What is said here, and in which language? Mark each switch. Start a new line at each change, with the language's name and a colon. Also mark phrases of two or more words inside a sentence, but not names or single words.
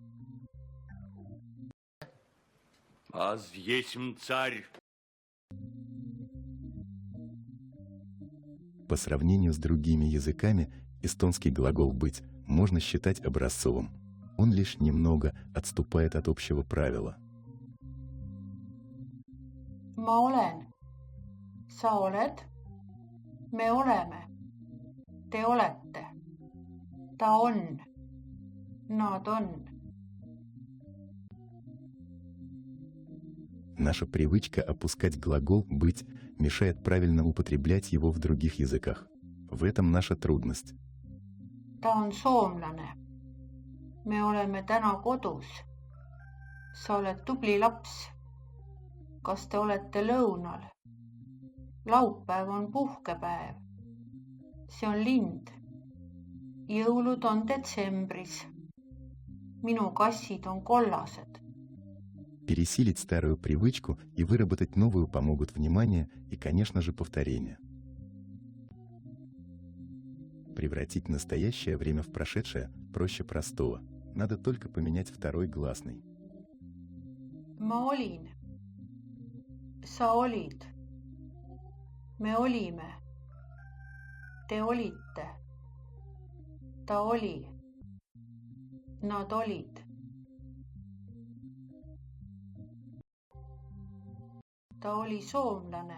Russian: Аз есмь царь. По сравнению с другими языками, эстонский глагол «быть» можно считать образцовым. Он лишь немного отступает от общего правила.
Estonian: Ma olen. Sa oled. Me oleme. Te olete. Ta on. Nad on.
Russian: Наша привычка опускать глагол «быть» мешает правильно употреблять его в других языках. В этом наша трудность.
Estonian: Ta on soomlane. Me oleme täna kodus. Sa oled tubli laps. Kas te olete lõunal? Laupäev on puhkepäev. See on lind. Jõulud on detsembris. Minu kassid on kollased.
Russian: Пересилить старую привычку и выработать новую помогут внимание и, конечно же, повторение. Превратить настоящее время в прошедшее проще простого. Надо только поменять второй гласный.
Estonian: Ma olin. Sa olid. Me olime. Te olite. Ta oli. Nad olid. Ta oli soomlane.